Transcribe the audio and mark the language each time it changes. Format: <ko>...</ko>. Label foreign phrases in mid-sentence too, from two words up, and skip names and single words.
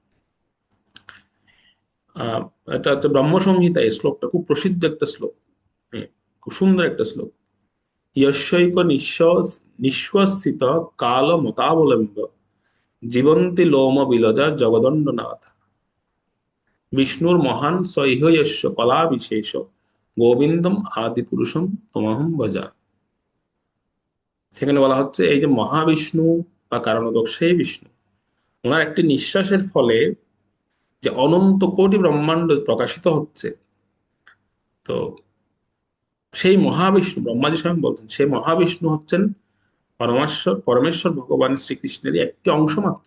<bn>আহ এটা হচ্ছে ব্রহ্মসংহিতা, এই শ্লোকটা খুব প্রসিদ্ধ একটা শ্লোক, খুব সুন্দর একটা শ্লোক।</bn> <sa>যস্যৈক নিঃশ্বসিত কাল মতাবলম্ব জীবন্তি লোম বিলজা জগদণ্ডনাথ বিষ্ণুর মহান সহ্যস্য কলা বিশেষ গোবিন্দম আদি পুরুষম তমহম ভজা।</sa> <bn>সেখানে বলা হচ্ছে এই যে মহাবিষ্ণু বা কারণোদক সেই বিষ্ণু, ওনার একটি নিঃশ্বাসের ফলে যে অনন্ত কোটি ব্রহ্মাণ্ড প্রকাশিত হচ্ছে, তো সেই মহাবিষ্ণু, ব্রহ্মাজি স্বয়ং বলছেন, সেই মহাবিষ্ণু হচ্ছেন পরমেশ্বর পরমেশ্বর ভগবান শ্রীকৃষ্ণেরই একটি অংশ মাত্র।</bn>